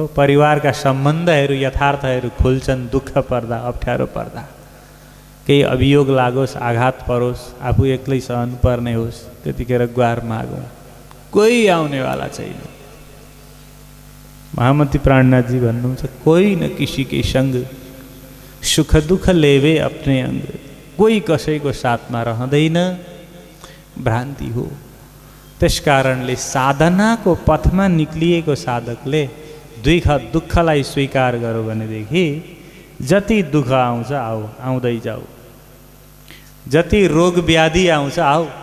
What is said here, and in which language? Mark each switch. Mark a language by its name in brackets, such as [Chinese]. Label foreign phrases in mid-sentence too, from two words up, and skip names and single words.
[Nepali] परिवारका सम्बन्धहरू, यथार्थहरू खुल्छन् दुःख पर्दा, अप्ठ्यारो पर्दा। केही अभियोग लागोस्, आघात परोस्, आफू एक्लै सहनु पर्ने होस्, त्यतिखेर गुहार मागौँ। कोही आउनेवाला छैन। महामती प्राणनाथजी भन्नुहुन्छ, [Hindi] कोही न किसी के संग सुख दुःख लेवे अपने अंग। [Nepali] कोही कसैको साथमा रहँदैन, भ्रान्ति हो। त्यसकारणले साधनाको पथमा निक्लिएको साधकले दुःखलाई स्वीकार गर्यो भनेदेखि जति दुःख आउँछ आऊ, आउँदै जाऊ। जति रोग व्याधि आउँछ आऊ।